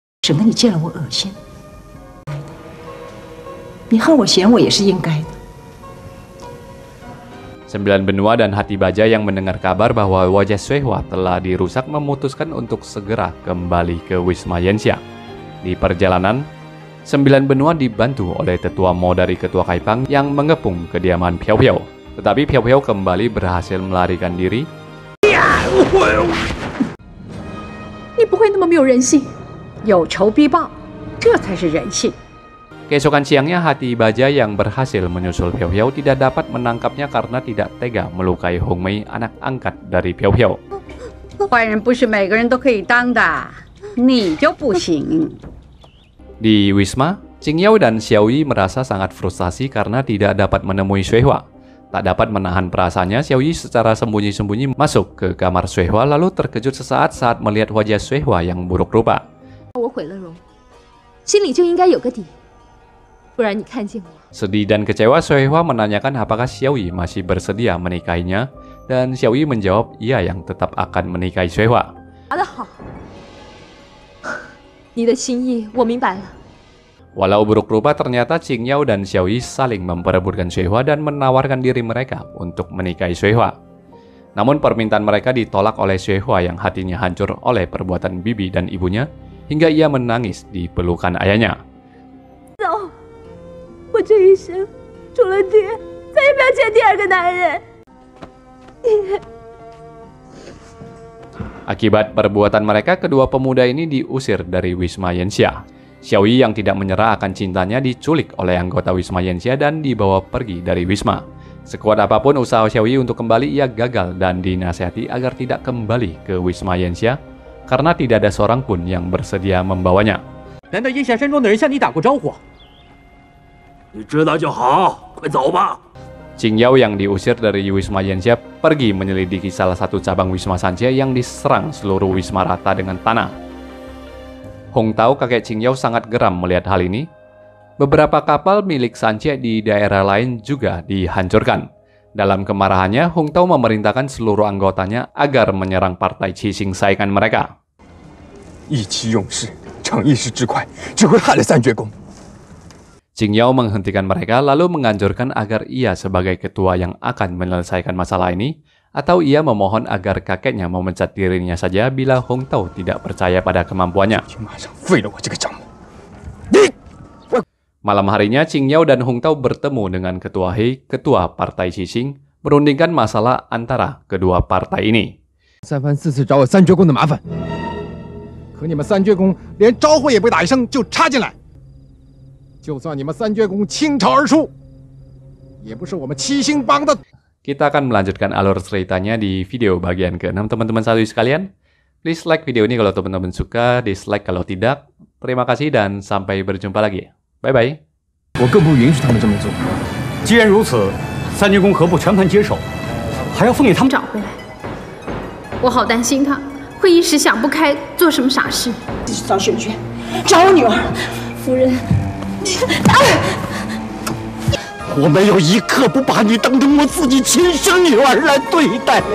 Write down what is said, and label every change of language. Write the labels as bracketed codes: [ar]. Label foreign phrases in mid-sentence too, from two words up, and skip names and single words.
[zh] 省得你见了我恶心。你恨我嫌我也是应该的。 [id] Sembilan Benua dan Hati Baja yang mendengar kabar bahwa wajah Suehwa telah dirusak memutuskan untuk segera kembali ke Wisma Yanxia. Di perjalanan, Sembilan Benua dibantu oleh tetua Mo dari ketua Kaipang yang mengepung kediaman Piao Piao. Tetapi Piao Piao kembali berhasil melarikan diri. [zh] 你不会那么没有人性，有仇必报，这才是人性。 [id] Keesokan siangnya, Hati Baja yang berhasil menyusul Piao Piao tidak dapat menangkapnya karena tidak tega melukai Hong Mei, anak angkat dari Piao Piao. [zh] 坏人不是每个人都可以当的，你就不行。 [id] Di Wisma, Qingyao dan Xiaoyi merasa sangat frustasi karena tidak dapat menemui Suehwa. Tak dapat menahan perasaannya, Xiaoyi secara sembunyi-sembunyi masuk ke kamar Suehwa lalu terkejut sesaat saat melihat wajah Suehwa yang buruk rupa. [zh] 我毁了容，心里就应该有个底。不然你看见我。 [id] Sedih dan kecewa, Suehwa menanyakan apakah Xiaoyi masih bersedia menikahinya, dan Xiaoyi menjawab ia yang tetap akan menikahi Suehwa. [zh] 答得好，你的心意我明白了。 [id] Walau buruk rupa, ternyata Qingyao dan Xiaoyi saling memperebutkan Suehwa dan menawarkan diri mereka untuk menikahi Suehwa. Namun permintaan mereka ditolak oleh Suehwa yang hatinya hancur oleh perbuatan bibi dan ibunya, hingga ia menangis di pelukan ayahnya. [zh] 走，我这一生除了爹，再也不要见第二个男人。 [id] Akibat perbuatan mereka, kedua pemuda ini diusir dari Wisma Yanxia. Xiaoyi yang tidak menyerah akan cintanya diculik oleh anggota Wisma Yanxia dan dibawa pergi dari Wisma. Sekuat apapun usaha Xiaoyi untuk kembali, ia gagal dan dinasihati agar tidak kembali ke Wisma Yanxia karena tidak ada seorang pun yang bersedia membawanya. [zh] 难道燕下山庄的人向你打过招呼？你知道就好，快走吧。 [id] Qingyao yang diusir dari Wisma Yanxia pergi menyelidiki salah satu cabang Wisma Sanjie yang diserang seluruh wisma rata dengan tanah. Hong Tao, kakek Qingyao, sangat geram melihat hal ini. Beberapa kapal milik Sanjie di daerah lain juga dihancurkan. Dalam kemarahannya, Hong Tao memerintahkan seluruh anggotanya agar menyerang partai Qixing saingan mereka. [zh] 意气用事，逞一时之快，只会害了三绝宫。 [id] Qingyao menghentikan mereka lalu menganjurkan agar ia sebagai ketua yang akan menyelesaikan masalah ini, atau ia memohon agar kakeknya memecat dirinya saja bila Hong Tao tidak percaya pada kemampuannya. Malam harinya, Qingyao dan Hong Tao bertemu dengan Ketua He, ketua partai Qixing, merundingkan masalah antara kedua partai ini. [zh] 三番四次找我三绝宫的麻烦，可你们三绝宫连招呼也不打一声就插进来。就算你们三绝宫倾巢而出，也不是我们七星帮的。 [id] Kita akan melanjutkan alur ceritanya di video bagian ke-6, teman-teman saudari sekalian. [en] Please like [id] video ini kalau teman-teman suka, dislike kalau tidak. Terima kasih dan sampai berjumpa lagi. Bye-bye. [zh] 我更不允许他们这么做。既然如此，三绝宫何不全盘接手，还要分给他们？找回来，我好担心他会一时想不开，做什么傻事。继续找玄娟，找我女儿。夫人，我没有一刻不把你当成我自己亲生女儿来对待呀！